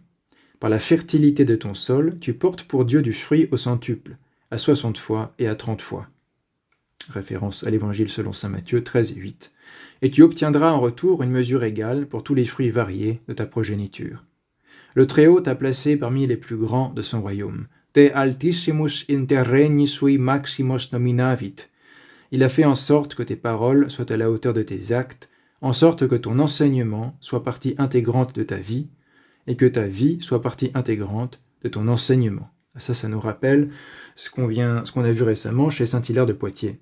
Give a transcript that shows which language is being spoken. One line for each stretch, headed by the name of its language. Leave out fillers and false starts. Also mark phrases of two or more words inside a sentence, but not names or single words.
French: Par la fertilité de ton sol, tu portes pour Dieu du fruit au centuple, à 60 fois et à 30 fois. Référence à l'évangile selon saint Matthieu 13 et 8. Et tu obtiendras en retour une mesure égale pour tous les fruits variés de ta progéniture. Le Très-Haut t'a placé parmi les plus grands de son royaume.
Latin: Te altissimus inter regni sui maximus nominavit.
French: Il a fait en sorte que tes paroles soient à la hauteur de tes actes, en sorte que ton enseignement soit partie intégrante de ta vie, et que ta vie soit partie intégrante de ton enseignement. Ça nous rappelle ce qu'on a vu récemment chez saint Hilaire de Poitiers.